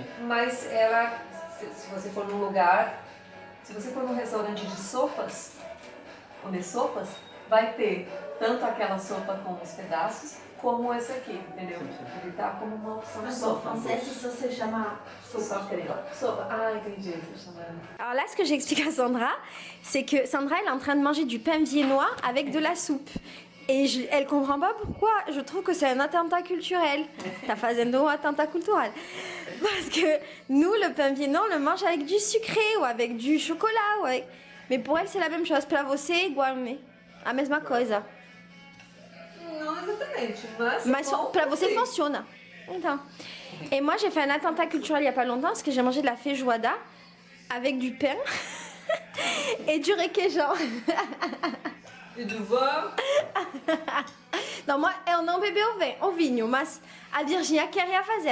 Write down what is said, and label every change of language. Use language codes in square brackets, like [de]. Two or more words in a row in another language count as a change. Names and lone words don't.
[pt] mas ela, se você for num lugar, se você for num restaurante de sopas, comer sopas, vai ter tanto aquela sopa com os pedaços, como esse aqui, entendeu? Ele tá como uma opção de sopa. [fr] ça se chama [pt] Sopa creme. Sopa. Ah, entendi. Você chamando. [fr] Alors là, ce que j'explique à Sandra, c'est que Sandra, elle est en train de manger du pain viennois avec de la soupe. Et elle comprend pas pourquoi. Je trouve que c'est un attentat culturel. [pt] Tá fazendo um attentat cultural. [fr] Parce que nous, le pain viennois, on le mange avec du sucré ou avec du chocolat. Ouais. Mais pour elle, c'est la même chose. [pt] Pra você é igual, né? A mesma coisa. Não exatamente, mas... Mas bom, pra você sim. funciona. Então. [fr] Et moi, j'ai fait un attentat culturel il y a pas longtemps parce que j'ai mangé de la feijoada avec du pain et du requeijão. [pt] E do vin. [fr] Non, moi, on [pt] não bebeu o vinho, mas a Virginia queria fazer.